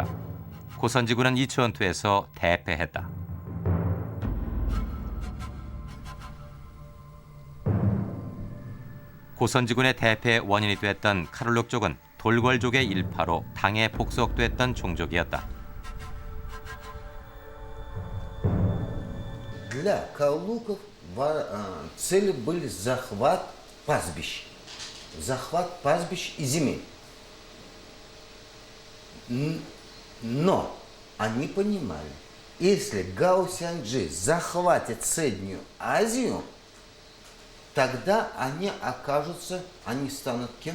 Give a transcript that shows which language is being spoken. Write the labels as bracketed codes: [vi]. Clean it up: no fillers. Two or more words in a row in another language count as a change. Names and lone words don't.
[ko] 고선지군은 이 전투에서 대패했다. 고선지군의 대패의 원인이 됐던 카롤룩 족은 돌궐족의 일파로 당에 복속됐던 종족이었다. [ru] Для калуков цели были захват пастбищ и земель. Но они понимали, если Гао Сянджи захватит Среднюю Азию, тогда они станут кем?